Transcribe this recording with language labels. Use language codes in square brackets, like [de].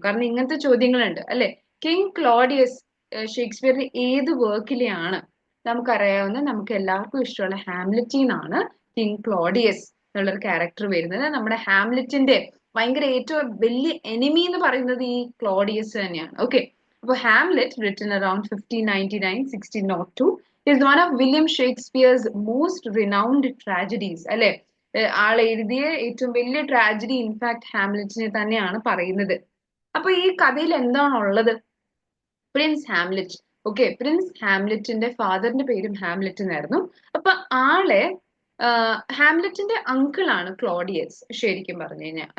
[ml] കാരണം ഇങ്ങനത്തെ ചോദ്യങ്ങളുണ്ട് അല്ലെ. കിങ് ക്ലോഡിയസ് ഷേക്സ്പിയറിന്റെ ഏത് വർക്കിലെയാണ്? നമുക്കറിയാവുന്ന, നമുക്ക് എല്ലാവർക്കും ഇഷ്ടമുള്ള ഹാംലെറ്റിന്നാണ് കിങ് ക്ലോഡിയസ് എന്നുള്ളൊരു ക്യാരക്ടർ വരുന്നത്. നമ്മുടെ ഹാംലെറ്റിന്റെ ഭയങ്കര ഏറ്റവും വലിയ എനിമി എന്ന് പറയുന്നത് ഈ ക്ലോഡിയസ് തന്നെയാണ്. [en] Okay, അപ്പൊ Hamlet written around 1599-1602 is one of William Shakespeare's most renowned tragedies. [ml] അല്ലെ, ആൾ എഴുതിയ ഏറ്റവും വലിയ ട്രാജഡി ഇൻഫാക്ട് ഹാംലെറ്റിനെ തന്നെയാണ് പറയുന്നത്. അപ്പൊ ഈ കഥയിൽ എന്താണുള്ളത്? Prince Hamlet. ഓക്കെ, പ്രിൻസ് ഹാംലെറ്റിന്റെ ഫാദറിന്റെ പേരും ഹാംലെറ്റ് എന്നായിരുന്നു. അപ്പൊ ആളെ ഹാംലെറ്റിന്റെ അങ്കിൾ ആണ് ക്ലോഡിയസ് ശരിക്കും പറഞ്ഞു കഴിഞ്ഞാൽ.